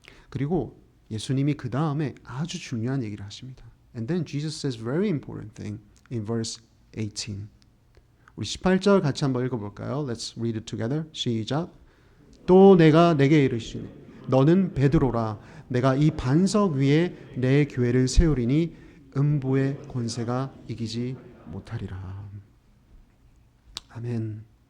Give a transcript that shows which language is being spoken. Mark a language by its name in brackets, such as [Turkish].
[Korean] 그리고 예수님이 그 다음에 아주 중요한 얘기를 하십니다. [English] And then Jesus says very important thing in verse 18. [Korean] 우리 18절 같이 한번 읽어볼까요? [English] Let's read it together. [Korean] 시작. 또 내가 내게 이르시니 너는 베드로라. 내가 이 반석 위에 내 교회를 세우리니 음부의 권세가 이기지 못하리라. 아멘.